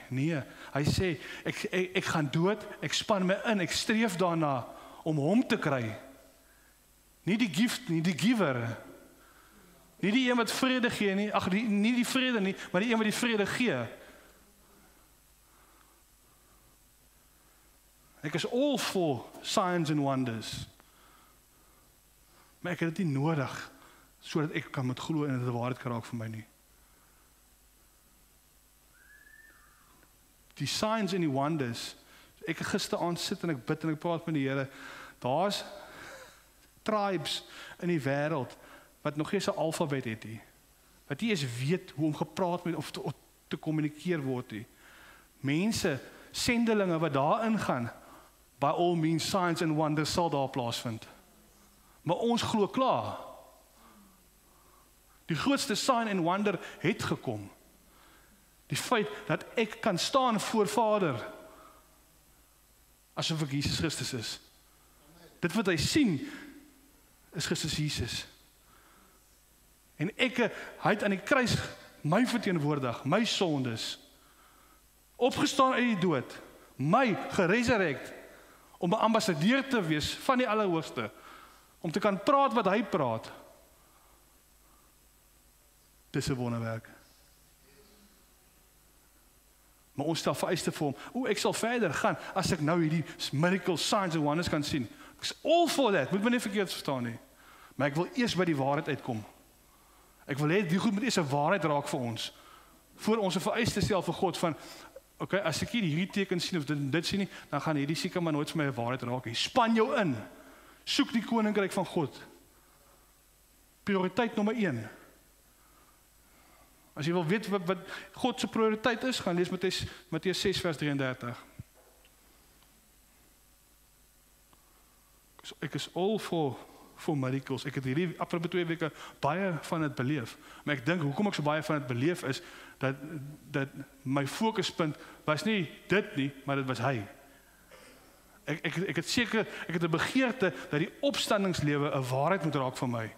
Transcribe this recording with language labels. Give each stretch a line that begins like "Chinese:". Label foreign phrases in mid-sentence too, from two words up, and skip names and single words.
Afrikaans: Nee, hy sê ek gaan dood, ek span my in, ek streef daarna om hom te kry. Nie die gift nie, die giver. Nie die een wat vrede gee nie, nie die vrede nie, maar die een wat die vrede gee. Ek is
English: all for signs and wonders.
Afrikaans: Maar ek het dit nie nodig, sodat ek kan met glo en dit 'n waarheid kan raak vir my nie. Die
English: signs and
Afrikaans: die wonders, ek gisteraand sit en ek bid en ek praat met die Here, daar's tribes in die wêreld wat nog nie 'n alfabet het nie. Wat nie eens weet hoe om gepraat met of te kommunikeer word nie. Mense, sendelinge wat daarin gaan,
English: by all means signs and wonders
Afrikaans: sal daar plaasvind. Maar ons glo klaar. Die grootste
English: sign and wonder
Afrikaans: het gekom. Die feit dat ek kan staan voor Vader asof ek Jesus Christus is. Dit wat hy sien is Christus Jesus. En hy het aan die kruis my verteenwoordig, my sondes, opgestaan uit die dood, my geresurrect, om 'n ambassadeur te wees van die Allerhoogste, om te kan praat wat hy praat. Dis 'n wonderwerk. Maar ons stel vereiste vir hom, ek sal verder gaan, as ek nou hierdie
English: miracle signs and wonders
Afrikaans: kan sien. Ek's
English: all for that,
Afrikaans: moet my nie verkeerd verstaan nie. Maar ek wil eers by die waarheid uitkom. Ek wil hê die goed moet eers 'n waarheid raak vir ons. Voor ons 'n vereiste stel vir God van, okay, as ek hierdie teken sien of dit sien nie, dan gaan hierdie seker maar nooit vir my 'n waarheid raak nie. Span jou in. Soek die koninkryk van God. Prioriteit nommer 1. As jy wil weet wat God se prioriteit is, gaan lees Matteus 6 vers 33. Ek is
English: all for miracles.
Afrikaans: Ek het hierdie afgelope 2 weke baie van dit beleef. Maar ek dink hoekom ek so baie van dit beleef is dat my fokuspunt was nie dit nie, maar dit was hy. Ek het 'n begeerte dat die opstandingslewe 'n waarheid moet raak vir my.